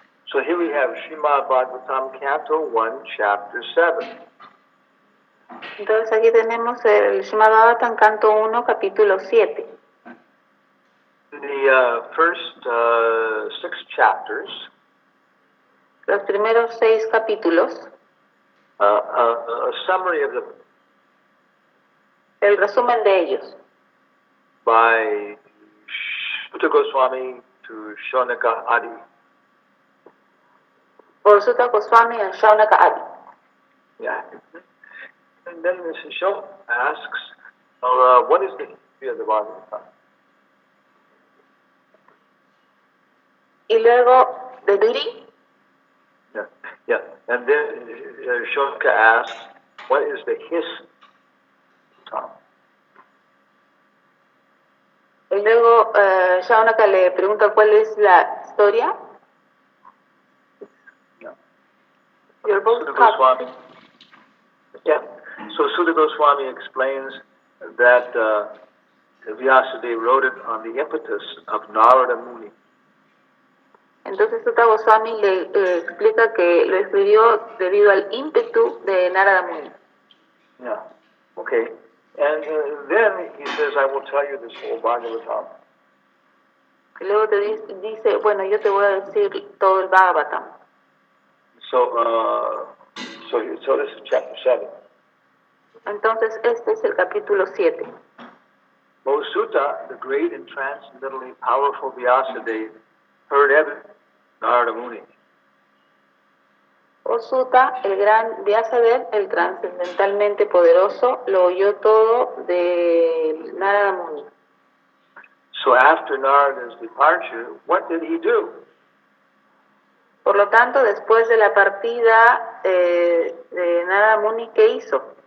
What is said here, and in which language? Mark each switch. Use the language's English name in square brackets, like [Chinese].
[English] So here we have Srimad Bhagavatam, Canto 1, Chapter 7. [Spanish] Entonces aquí tenemos el Srimad Bhagavatam, Canto 1, Capítulo 7. [English] The first 6 chapters, [Spanish] Los primeros 6 capítulos, [English] a summary of [Spanish] el resumen de ellos, [English] by Sutta Goswami to Shaunaka Adi. [Spanish] por Sutta Goswami and Shaunaka Adi. [English] Yeah. And then Mrs. Shaw asks, what is the history of the Bhagavatam? [Spanish] Y luego, de Duri, [English] Yeah. And then Shaunaka asks, what is the history of [Spanish] y luego Shaunaka le pregunta cuál es la historia. [English] You're both Sutta Goswami. Yeah. So Sutta Goswami explains that Vyasadeva wrote it on the impetus of Narada Muni. [Spanish] Entonces Sutta Goswami le explica que lo escribió debido al ímpetu de Narada Muni. [English] Yeah. Okay. And then he says, I will tell you this whole Bhagavatam. [Spanish] Y luego te dice, bueno, yo te voy a decir todo el Bhagavatam. [English] So this is chapter 7. [Spanish] Entonces este es el capítulo 7. [English] O Sutta, the great and transcendently powerful Vyasadeva, heard everything, Narada Muni. [Spanish] O Sutta, el gran Vyasadeva, el trascendentalmente poderoso, lo oyó todo de Narada Muni. [English] So after Narada's departure, what did he do? [Spanish] Por lo tanto, después de la partida de Narada Muni, ¿qué hizo?